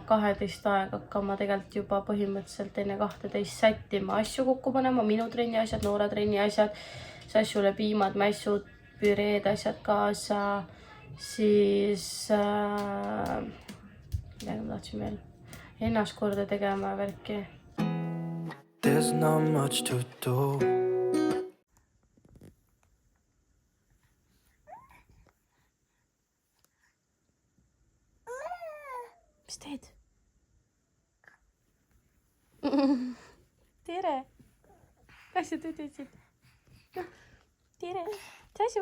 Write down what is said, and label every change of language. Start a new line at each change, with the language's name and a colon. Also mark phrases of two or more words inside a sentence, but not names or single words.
Estonian: 12 aeg hakkama tegelikult juba põhimõtteliselt enne 12 sättima asju kokku panema. Minu trenni asjad, Noora trenni asjad, sassule piimad, mässud, püreed, asjad kaasa. Siis midagi ma tahtsin veel ennast korda tegema värki.
English: There's not much to do.
Estonian: Mis teed? Tere! Kas sa tõdesid? Tere! Sasu!